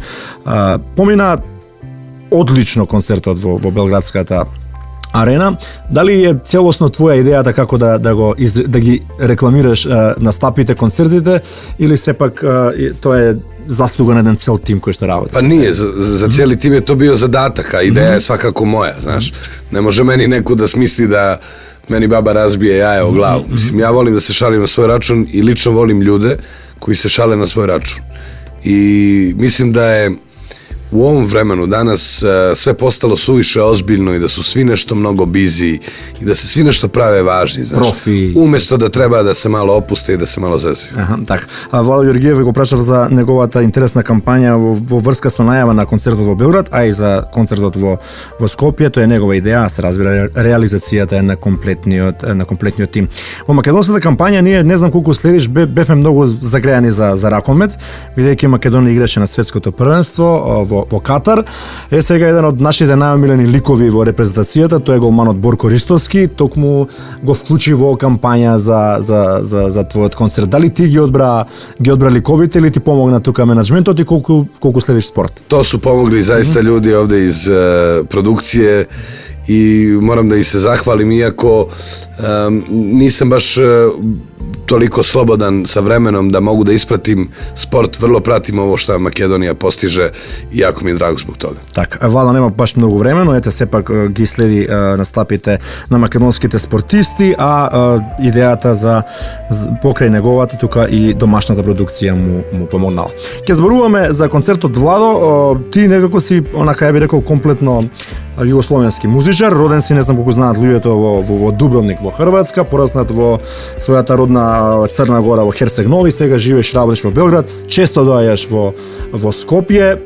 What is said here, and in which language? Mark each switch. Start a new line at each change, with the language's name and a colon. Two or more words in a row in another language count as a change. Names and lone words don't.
Macedonian: Помина одлично концертот во Белградската арена. Дали е целосно твоја идејата како да ги рекламираш настапите, концертите, или сепак тоа е заслуга на еден цел тим кој што работи?
Serbian: Pa nije, za cijeli tim je to bio zadatak, a ideja je svakako moja, znaš. Ne može meni neko da smisli da meni baba razbije jaje o glavu. Mislim, ja volim da se šalim na svoj račun i lično volim ljude koji se šale na svoj račun. I mislim da je u ovom vremenu danas sve postalo suviše ozbiljno i da su svi nešto mnogo busy i da se svi nešto prave važni, znaš. Профи. Уместо да треба да се мало опусте и да се мало зезви.
Macedonian: Так. Владо Ѓоргиев го прашав за неговата интересна кампања во врска со најава на концертот во Белград, а и за концертот во Скопје. Тоа е негова идеја, се разбира, реализацијата е на комплетниот тим. Во македонската кампања ние не знам колку следиш, бевме многу загрејани за ракомет, бидејќи Македонија играше на светското првенство во Катар. Е сега еден од нашите најомилени ликови во репрезентацијата, тој е голманот Борко Ристовски, токму го вклучи во кампања за твојот концерт. Дали ти ги одбра ликовите или ти помогна тука менаџментот и колку следиш спорт?
Serbian: To su pomogli zaista ljudi ovde iz produkcije i moram da ih se zahvalim, iako nisam baš toliko slobodan sa vremenom da mogu da ispratim sport, vrlo pratim ovo što Makedonija postiže i jako mi je drago zbog toga.
Macedonian: Так, Владо нема баш многу време, но ете сепак ги следи настапите на македонските спортисти, а идејата за покрај неговата тука и домашната продукција му помогнала. Ќе зборуваме за концертот, Владо, ти некако си, онака ја би рекол, комплетно југословенски музичар, роден си, не знам колку знаат луѓето, во Дубровник во Хрватска, пораснат во својата родна Црна Гора во Херцег Нови, сега живееш, работиш во Белград, често доаѓаш во Скопје.